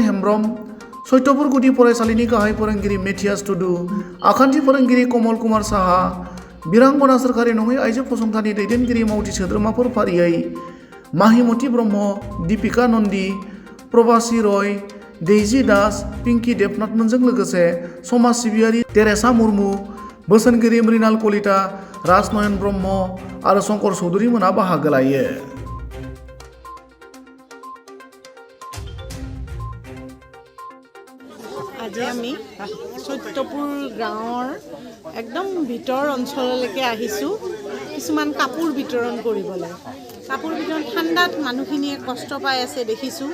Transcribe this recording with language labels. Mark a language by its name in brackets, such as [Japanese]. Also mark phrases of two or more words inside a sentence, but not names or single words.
[Bodo] हेम्ब्रम, सत्यपुर गुदि फरायसालिनि गाहाय फोरोंगिरि मेथियास टुडु, आखान्थि फोरोंगिरि कमल कुमार साहा, बिरांगना सोरखारि नङै आइजो फसंथाननि दैदेनगिरि मावथि सोद्रोमाफोर फारियै माहिमति ब्रह्म, दीपिका नन्दि, प्रभासि रय, दैजि दास, पिंकी देबनाथमोनजों लोगोसे समाज सिबियारि तेरेसा मुर्मु, बोसोनगिरि मृणाल कलिता, राजनयन ब्रह्म आरो शंकर चौधुरी मोना बाहागो लायो। [Assamese] আজি আমি সত্যপুৰ গাঁৱৰ একদম ভিতৰ অঞ্চললৈকে আহিছোঁ কিছুমান কাপোৰ বিতৰণ কৰিবলৈ। কাপোৰ বিতৰণ ঠাণ্ডাত মানুহখিনিয়ে কষ্ট পাই আছে দেখিছোঁ।